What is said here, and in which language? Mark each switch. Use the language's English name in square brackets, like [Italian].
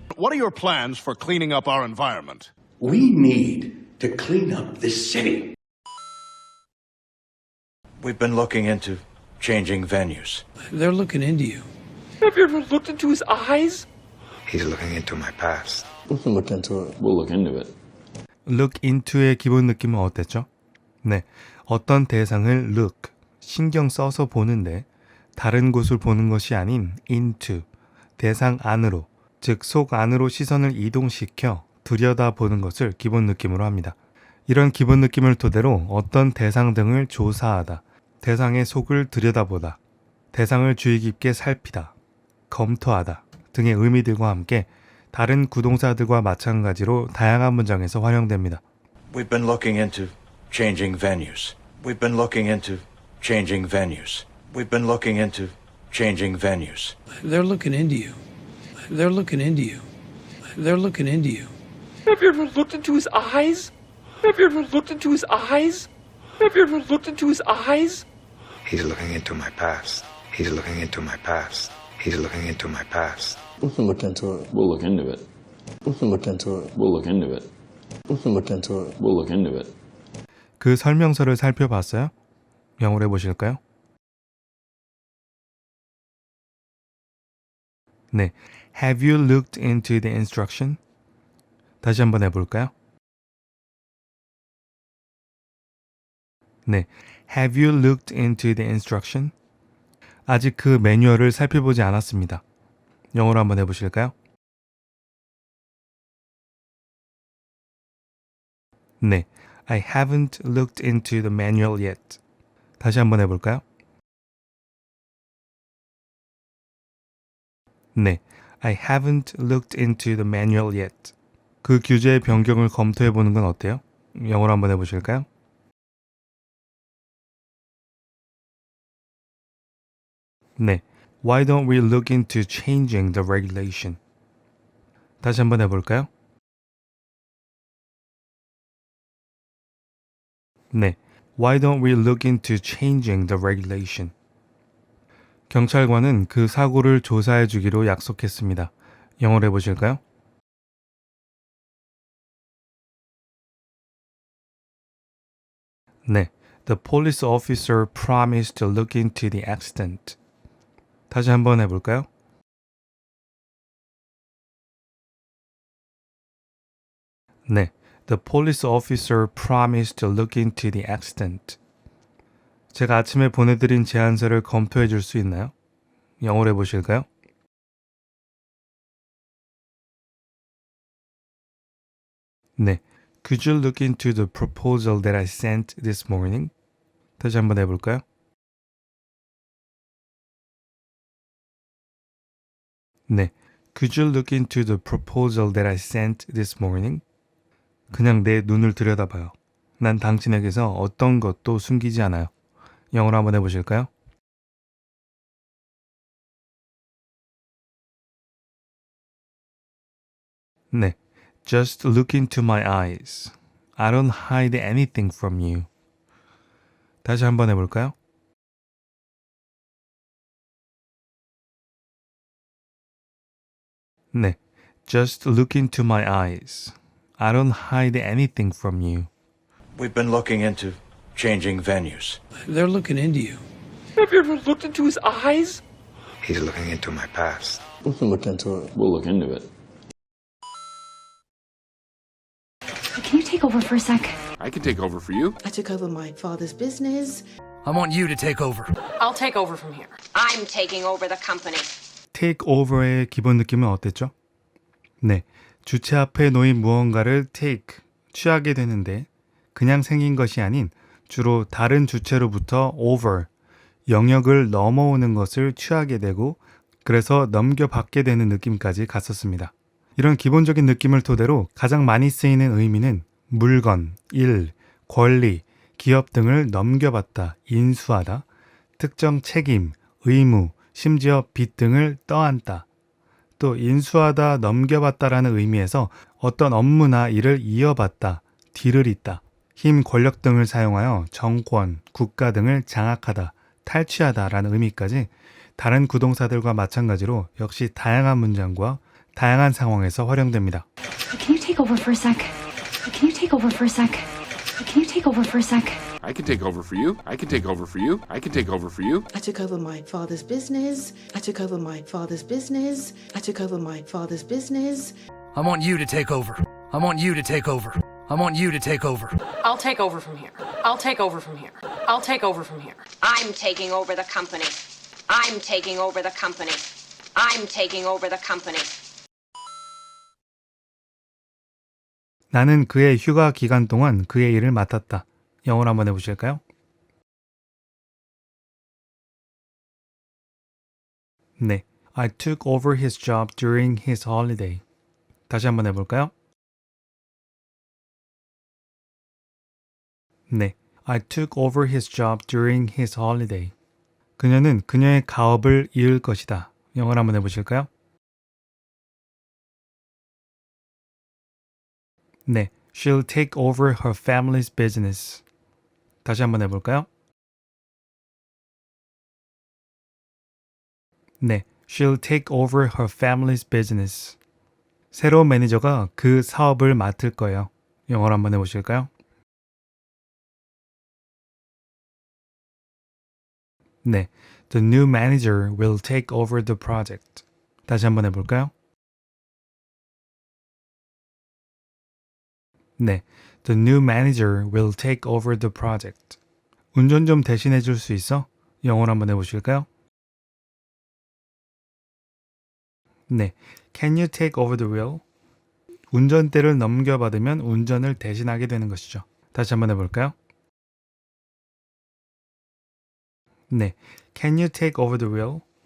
[English] What are your plans for cleaning up our environment? We need to clean up this city. We've been looking into changing venues. They're looking into you. Have you ever looked into his eyes? He's looking into my past. We can look into it. We'll look into it. [Korean] Look into의 기본 느낌은 어땠죠? 네, 어떤 대상을 look, 신경 써서 보는데 다른 곳을 보는 것이 아닌 into, 대상 안으로, 즉 속 안으로 시선을 이동시켜 들여다보는 것을 기본 느낌으로 합니다. 이런 기본 느낌을 토대로 어떤 대상 등을 조사하다, 대상의 속을 들여다보다, 대상을 주의 깊게 살피다, 검토하다 등의 의미들과 함께 다른 구동사들과 마찬가지로 다양한 문장에서 활용됩니다. [English] We've been looking into changing venues. We've been looking into changing venues. We've been looking into changing venues. They're looking into you. They're looking into you. They're looking into you. Have you ever looked into his eyes? Have you ever looked into his eyes? Have you ever looked into his eyes? He's looking into my past. He's looking into my past. He's looking into my past. We can look into it. We'll look into it. We can look into it. We'll look into it. We can look into it. We'll look into it. [Korean] 그 설명서를 살펴봤어요? 영어로 해보실까요? [English] 네, Have you looked into the instruction? [Korean] 다시 한번 해볼까요? [English] 네, Have you looked into the instruction? [Korean] 아직 그 매뉴얼을 살펴보지 않았습니다. 영어로 한번 해보실까요? [English] 네, I haven't looked into the manual yet. [Korean] 다시 한번 해볼까요? [English] 네, I haven't looked into the manual yet. [Korean] 그 규제의 변경을 검토해보는 건 어때요? 영어로 한번 해보실까요? [English] 네, Why don't we look into changing the regulation? [Korean] 다시 한번 해볼까요? [English] 네, Why don't we look into changing the regulation? [Korean] 경찰관은 그 사고를 조사해 주기로 약속했습니다. 영어로 해보실까요? [English] 네, The police officer promised to look into the accident. [Korean] 다시 한번 해볼까요? [English] 네, The police officer promised to look into the accident. [Korean] 제가 아침에 보내드린 제안서를 검토해 줄 수 있나요? 영어로 해보실까요? 네, [English] Could you look into the proposal that I sent this morning? [Korean] 다시 한번 해볼까요? 네. [English] Could you look into the proposal that I sent this morning? [Korean] 그냥 내 눈을 들여다봐요. 난 당신에게서 어떤 것도 숨기지 않아요. 영어로 한번 해보실까요? [English] 네. Just look into my eyes. I don't hide anything from you. [Korean] 다시 한번 해볼까요? [English] 네. Just look into my eyes. I don't hide anything from you. We've been looking into changing venues. They're looking into you. Have you ever looked into his eyes? He's looking into my past. We can look into it. We'll look into it. Can you take over for a sec? I can take over for you. I took over my father's business. I want you to take over. I'll take over from here. I'm taking over the company. [Korean] take over의 기본 느낌은 어땠죠? 네, 주체 앞에 놓인 무언가를 take, 취하게 되는데 그냥 생긴 것이 아닌 주로 다른 주체로부터 over, 영역을 넘어오는 것을 취하게 되고 그래서 넘겨받게 되는 느낌까지 갔었습니다. 이런 기본적인 느낌을 토대로 가장 많이 쓰이는 의미는 물건, 일, 권리, 기업 등을 넘겨받다, 인수하다, 특정 책임, 의무, 심지어 빚 등을 떠안다. 또 인수하다, 넘겨받다라는 의미에서 어떤 업무나 일을 이어받다, 뒤를 잇다, 힘, 권력 등을 사용하여 정권, 국가 등을 장악하다, 탈취하다라는 의미까지 다른 구동사들과 마찬가지로 역시 다양한 문장과 다양한 상황에서 활용됩니다. [English] Can you take over for a sec? Can you take over for a sec? Can you take over for a sec? I can take over for you. I can take over for you. I can take over for you. I took over my father's business. I took over my father's business. I took over my father's business. I want you to take over. I want you to take over. I want you to take over. I'll take over from here. I'll take over from here. I'll take over from here. I'm taking over the company. I'm taking over the company. I'm taking over the company. [Korean] 나는 그의 휴가 기간 동안 그의 일을 맡았다. 영어로 한번 해보실까요? [English] 네, I took over his job during his holiday. [Korean] 다시 한번 해볼까요? [English] 네, I took over his job during his holiday. [Korean] 그녀는 그녀의 가업을 이을 것이다. 영어로 한번 해보실까요? [English] 네, she'll take over her family's business. [Korean] 다시 한번 해볼까요? [English] 네, she'll take over her family's business. [Korean] 새로운 매니저가 그 사업을 맡을 거예요. 영어로 한번 해보실까요? [English] 네, the new manager will take over the project. [Korean] 다시 한번 해볼까요? [English] 네, the new manager will take over the project. [Korean] 운전 좀 대신해 줄 수 있어? 영어로 한번 해보실까요? [English] 네, can you take over the wheel? [Korean] 운전대를 넘겨받으면 운전을 대신하게 되는 것이죠. 다시 한번 해볼까요? [English] 네, can you take over the wheel?